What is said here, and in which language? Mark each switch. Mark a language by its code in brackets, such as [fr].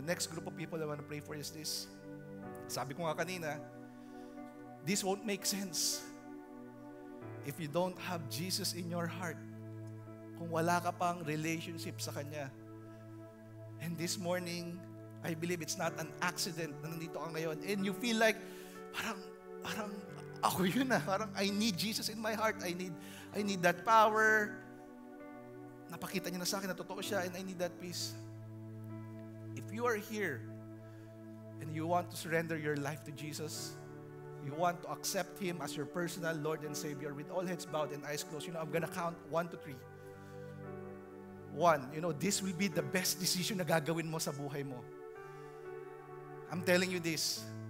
[en] Next group of people I want to pray for is this. [tl] Sabi ko nga kanina, [en] this won't make sense if you don't have Jesus in your heart. [tl] Kung wala ka pang relationship sa Kanya. [en] And this morning, I believe it's not an accident [tl] na nandito ka ngayon. [en] And you feel like, [tl] parang ako yun na. [en] Parang I need Jesus in my heart. I need that power. [tl] Napakita niya na sa akin na totoo siya [en] and I need that peace. If you are here and you want to surrender your life to Jesus, you want to accept Him as your personal Lord and Savior with all heads bowed and eyes closed, I'm gonna count 1 to 3. 1, this will be the best decision [tl] na gagawin mo sa buhay mo. [en] I'm telling you this.